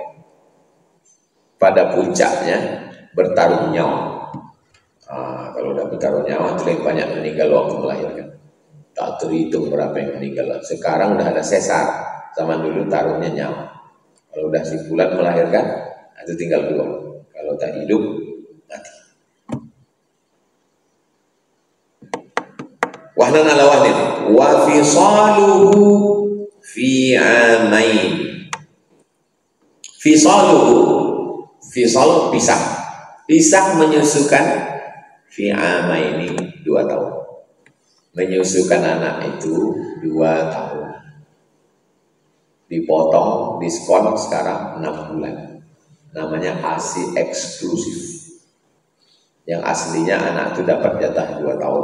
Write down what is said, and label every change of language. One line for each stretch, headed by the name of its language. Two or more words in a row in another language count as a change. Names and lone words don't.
Indonesian: Pada puncaknya bertaruh nyawa. Kalau udah bertaruh nyawa, itu lebih banyak meninggal waktu melahirkan. Tak terhitung berapa yang meninggal. Sekarang udah ada sesar. Zaman dulu taruhnya nyawa. Kalau udah si bulan melahirkan, itu tinggal 2. Kalau tak hidup, mati.
Arabic: وهنا على وهن وفصاله في عامين. فصاله فصال
Indonesian: pisah menyusukan,
Arabic: في عامين
Indonesian: 2 tahun. Menyusukan anak itu 2 tahun. Dipotong, diskon sekarang 6 bulan. Namanya ASI eksklusif. Yang aslinya anak itu dapat jatah 2 tahun.